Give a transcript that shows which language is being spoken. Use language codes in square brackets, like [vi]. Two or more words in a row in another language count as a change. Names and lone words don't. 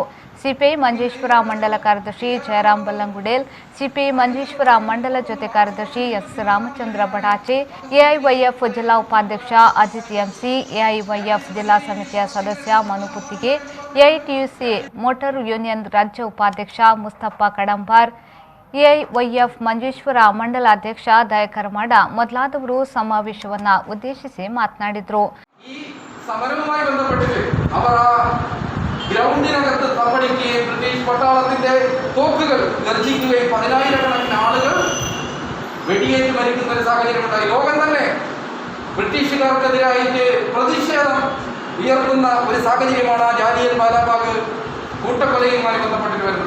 [kn] ಸಿಪಿಐ ಮಂಜೇಶ್ವರ ಮಂಡಲ ಕಾರ್ಯದರ್ಶಿ ಜಯರಾಮ್ ಬಲ್ಲಂಗುಡೇಲ್, ಸಿಪಿಐ ಮಂಜೇಶ್ವರ ಮಂಡಲ ಜೊತೆ ಕಾರ್ಯದರ್ಶಿ ಎಸ್ ರಾಮಚಂದ್ರ ಬಡಾಚೆ, ಎಐವೈಎಫ್ ಜಿಲ್ಲಾ ಉಪಾಧ್ಯಕ್ಷ ಅಜಿತ್ ಎಂಸಿ, ಎಐವೈಎಫ್ ಜಿಲ್ಲಾ ಸಮಿತಿಯ ಸದಸ್ಯ ಮನು ಪುತ್ತಿಗೆ, ಎಐಟಿಯುಸಿ ಮೋಟಾರ್ ಯೂನಿಯನ್ ರಾಜ್ಯ ಉಪಾಧ್ಯಕ್ಷ ಮುಸ್ತಫಾ ಕಡಂಬಾರ್, ಎಐವೈಎಫ್ ಮಂಜೇಶ್ವರ ಮಂಡಲಾಧ್ಯಕ್ಷ ದಯಕರಮಾಡ ಮೊದಲಾದವರು ಸಮಾವೇಶವನ್ನು ಉದ್ದೇಶಿಸಿ ಮಾತನಾಡಿದರು. [ml] ഗ്രൗണ്ടിനകത്ത് തമ്പടിക്കുകയും ബ്രിട്ടീഷ് പട്ടാളത്തിന്റെ തോക്കുകൾ ഗർജിക്കുകയും 10,000-കണക്കിന് ആളുകൾ വെടിയേറ്റ് മരിക്കുന്ന ഒരു സാഹചര്യമുണ്ടായി. ലോകം തന്നെ ബ്രിട്ടീഷുകാർക്കെതിരായിട്ട് പ്രതിഷേധം ഉയർത്തുന്ന ഒരു സാഹചര്യമാണ് ജാലിയൻ വാലാബാഗ് കൂട്ടക്കൊലയുമായി ബന്ധപ്പെട്ട് വരുന്നത്.